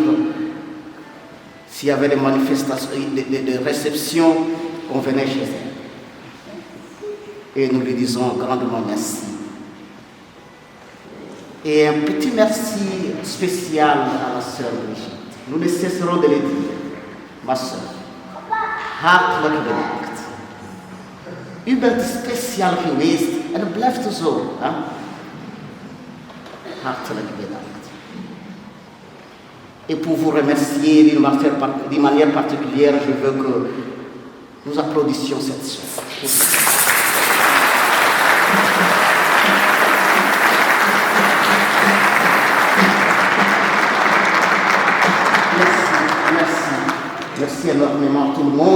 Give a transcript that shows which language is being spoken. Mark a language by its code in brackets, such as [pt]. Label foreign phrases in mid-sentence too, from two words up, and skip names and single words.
[fr] S'il y avait des manifestations, des réceptions, on venait chez elle. Et nous lui disons grandement merci. Et un petit merci spécial à la sœur Brigitte. Nous ne cesserons de le dire. Ma sœur, [nl] hartelijk bedankt. U bent speciaal geweest en het blijft zo. Hè? Hartelijk bedankt. [fr] Et pour vous remercier d'une manière particulière, je veux que nous applaudissions cette sœur. Merci énormément à tout le monde.